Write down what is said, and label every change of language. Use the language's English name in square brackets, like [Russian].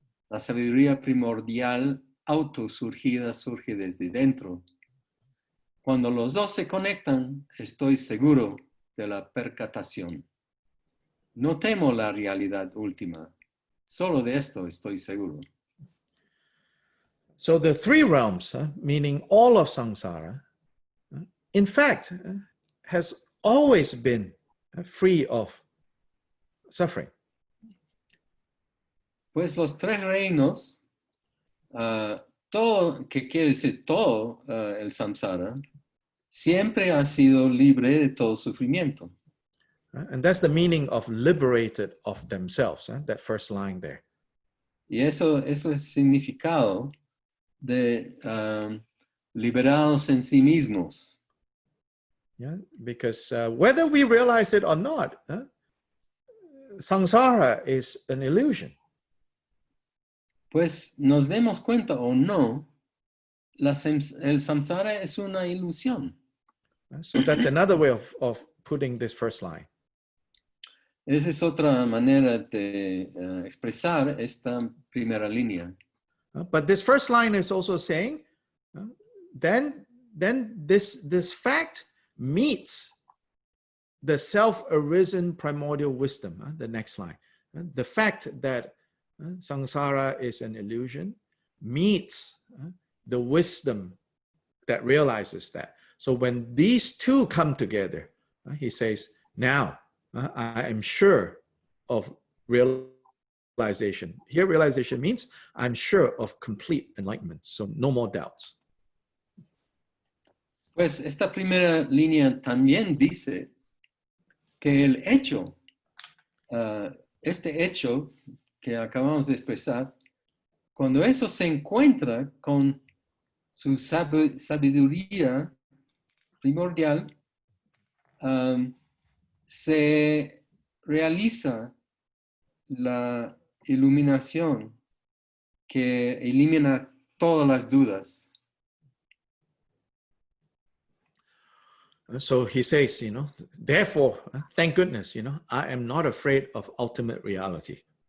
[Spanish] La sabiduría primordial autosurgida surge desde dentro. Cuando los dos se conectan, estoy seguro de la percatación. No temo la realidad última. Solo de esto estoy seguro. [English] So the three realms, meaning all of samsara, in fact, has always been free of suffering. [Spanish] Pues los tres reinos, todo, que quiere decir todo el samsara, siempre ha sido libre de todo sufrimiento. [English] And that's the meaning of liberated of themselves, that first line there. [Spanish] Y eso es el significado de liberados en sí mismos. [English] Yeah, because whether we realize it or not, samsara is an illusion. [Spanish] Pues nos demos cuenta o no, el samsara es una ilusión. [English] So that's another way of putting this first line. [Spanish] Esa es otra manera de expresar esta primera línea. [English] But this first line is also saying, then this fact meets the self-arisen primordial wisdom, the next line. The fact that samsara is an illusion meets the wisdom that realizes that. So when these two come together, he says, now I am sure of realization. Here realization means I'm sure of complete enlightenment. So no more doubts. [Spanish] Pues esta primera línea también dice que el hecho, este hecho que acabamos de expresar, cuando eso se encuentra con su sabiduría primordial, se realiza la iluminación que elimina todas las dudas. [English] So he says, therefore, thank goodness, I am not afraid of ultimate reality.